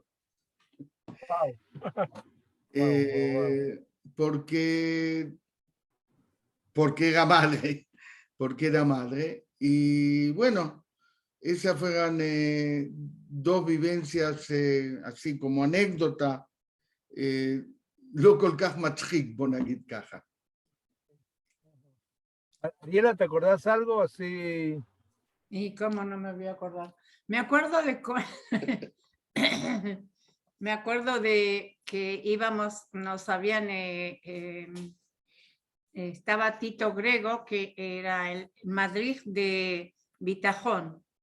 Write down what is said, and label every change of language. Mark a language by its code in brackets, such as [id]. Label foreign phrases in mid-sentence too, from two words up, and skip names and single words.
[es] Wow. Porque era madre, y bueno, esas fueron 2 vivencias así como anécdota, [he] לא כל כך מצחיק, בוא נגיד ככה. [es] Ariela, ¿te acordás algo así? ¿Y cómo no me voy a acordar? Me acuerdo de me acuerdo de que íbamos, nos habían estaba Tito Grego, que era el Madrid de Bitajón,